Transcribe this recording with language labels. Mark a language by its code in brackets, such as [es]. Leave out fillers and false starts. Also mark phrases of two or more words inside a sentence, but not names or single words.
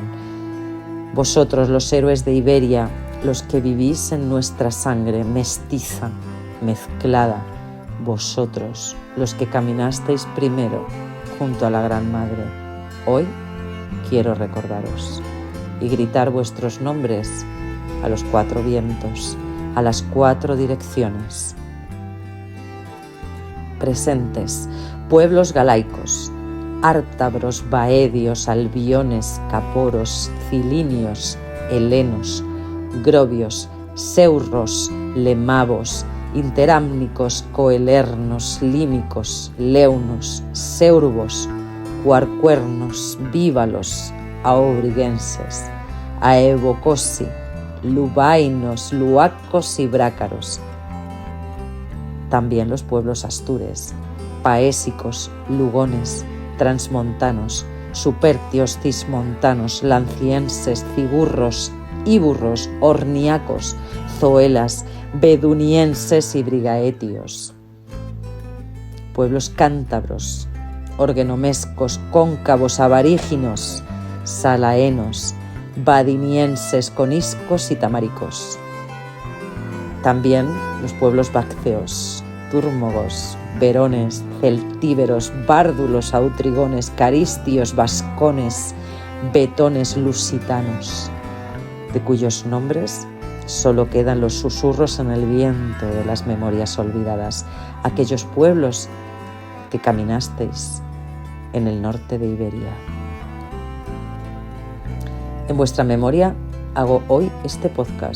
[es] Vosotros, los héroes de Iberia, los que vivís en nuestra sangre mestiza, mezclada, vosotros, los que caminasteis primero junto a la Gran Madre, hoy quiero recordaros y gritar vuestros nombres a los 4 vientos, a las 4 direcciones. Presentes, pueblos galaicos, ártabros, baedios, albiones, caporos, cilinios, helenos, grovios, seurros, lemavos, interámnicos, coelernos, límicos, leunos, seurbos, cuarcuernos, vívalos, aobriguenses, aevocosi, lubainos, luacos y brácaros. También los pueblos astures, paésicos, lugones, transmontanos, supertios, cismontanos, lancienses, cigurros, íburros, orniacos, zoelas, bedunienses y brigaetios. Pueblos cántabros, orgenomescos, cóncavos, avaríginos, salaenos, badinienses, coniscos y tamaricos. También los pueblos bacceos, túrmogos, verones, celtíberos, bárdulos, autrigones, caristios, vascones, betones, lusitanos, de cuyos nombres solo quedan los susurros en el viento de las memorias olvidadas, aquellos pueblos que caminasteis en el norte de Iberia. En vuestra memoria hago hoy este podcast.